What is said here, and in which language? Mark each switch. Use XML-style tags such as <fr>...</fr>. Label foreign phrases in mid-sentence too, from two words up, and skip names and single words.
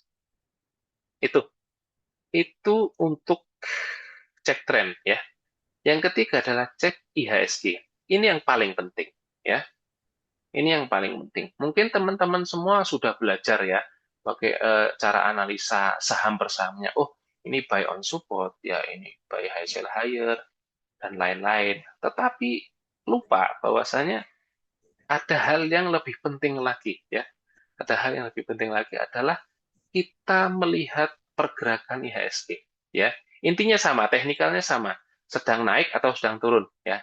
<id>Itu itu untuk cek tren ya. Yang ketiga adalah cek IHSG. Ini yang paling penting ya. Ini yang paling penting. Mungkin teman-teman semua sudah belajar ya, pakai cara analisa saham per sahamnya.</id> <en>Oh, ini buy on support, ya ini buy high sell higher,</en> <id>dan lain-lain. Tetapi lupa bahwasanya ada hal yang lebih penting lagi ya. Ada hal yang lebih penting lagi adalah kita melihat pergerakan IHSG ya. Intinya sama, teknikalnya sama, sedang naik atau sedang turun ya.</id>